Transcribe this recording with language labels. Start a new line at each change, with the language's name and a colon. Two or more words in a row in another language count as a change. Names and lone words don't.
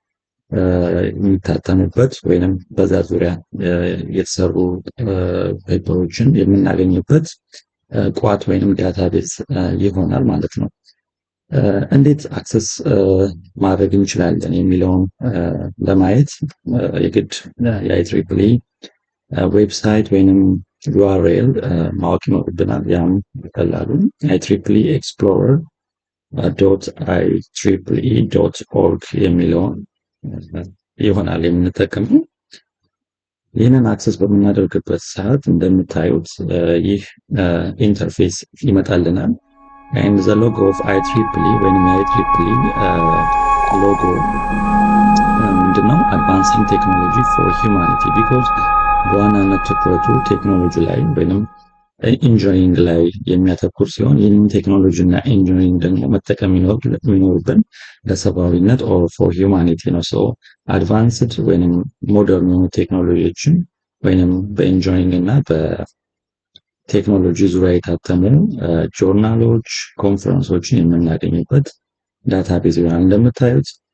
Amharic: የሚታተሙበት ወይንም በዛ ዙሪያ የተሰሩ ፔፐሮችን የምናገኝበት ቋት ወይንም ዳታቤዝ ይሆናል ማለት ነው። እንዴት አክሰስ ማድረግ እንችላለን የሚለውን ለማየት የግድ የIEEE ዌብሳይት ወይንም URL ማወቅ ይኖርብናል። ያም በቀላሉ IEEE explorer.IEEE.org የሚለውን ይሆናል የምንጠቀመው። ይህንን አክሰስ በምናደርግበት ሰዓት እንደምታዩት ይህ ኢንተርፌስ ይመጣልናል።
English: and the logo of IEEE
Amharic: ወይንም የIEEE ሎጎ ምንድነው?
English: advancing technology for humanity because
Amharic: በዋናነት ትኩረቱ ቴክኖሎጂ ላይ ወይንም ኢንጂነሪንግ ላይ የሚያተኩር ሲሆን ይህንን ቴክኖሎጂ እና ኢንጂነሪንግ ደግሞ መጠቀም የሚኖርብን ለሰብአዊነት
English: or for humanity
Amharic: ነው። አድቫንስድ ወይንም ሞደርን የሆኑ ቴክኖሎጂዎችን ወይንም በኢንጂነሪንግ እና በቴክኖሎጂ ዙሪያ የታተሙ ጆርናሎች፣ ኮንፈረንሶችን የምናገኝበት ዳታቤዝ ይሆናል። እንደምታዩት